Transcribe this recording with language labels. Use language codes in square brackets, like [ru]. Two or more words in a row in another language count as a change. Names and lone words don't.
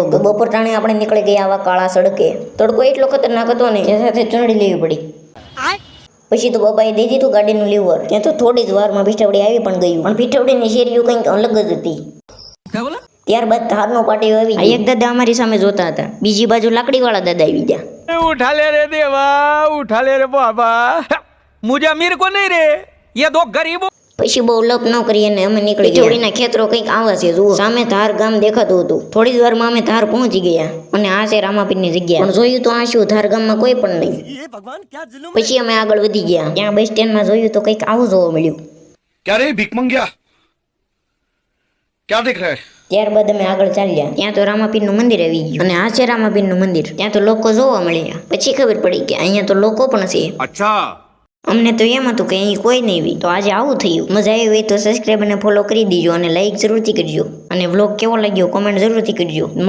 [gu] તો બપોર ટાણે આપણે નીકળી ગયા આવા કાળા સડકે. તડકો એટલો ખતરનાક હતો ને એ સાથે ચૂંટણી લેવી પડી. પછી તો બાબાએ દઈ દીધું ગાડીનું લીવર. ત્યાં તો થોડી જ વારમાં ભીઠવડી આવી પણ ગયું. પણ ભીઠવડીની શેરીઓ કંઈક અલગ જ હતી. ત્યારબાદ ધારનો પાટીઓ આવી. એક દાદા અમારી સામે જોતા હતા, બીજી બાજુ લાકડી વાળા દાદા આવી ગયા. [hi] उठा ले रे देवा, उठा ले रे बाबा, मुझे अमीर को नहीं रे, ये दो गरीबों. [gu] પછી બહુ લપ ન કરી અને અમે નીકળી ગયા. ભીઠવડીના ખેતરો કંઈક આવા છે જુઓ. સામે ધાર ગામ દેખાતું હતું. થોડી જ વારમાં અમે ધાર પહોંચી ગયા અને આ છે રામાપીરની જગ્યા. પણ જોયું તો આ શું, ધાર ગામમાં કોઈ પણ નહીં. પછી અમે આગળ વધી ગયા. ત્યાં બસ સ્ટેન્ડમાં જોયું તો કંઈક આવું જોવા મળ્યું. [hi] क्या रे भीख मंगिया, क्या देख रहा है? [gu] ત્યારબાદ અમે આગળ ચાલ્યા. ત્યાં તો રામાપીરનું મંદિર આવી ગયું અને આ છે રામાપીરનું મંદિર. ત્યાં તો લોકો જોવા મળ્યા. પછી ખબર પડી કે અહીંયા તો લોકો પણ છે. [hi] अच्छा, [gu] અમને તો એમ હતું કે અહીં કોઈ નહીં હોય. તો આજે આવું થયું. મજા આવી હોય તો સબસ્ક્રાઈબ અને ફોલો કરી દીજો અને લાઈક જરૂરથી કરજો. અને વ્લોગ કેવો લાગ્યો કોમેન્ટ જરૂરથી કરજો.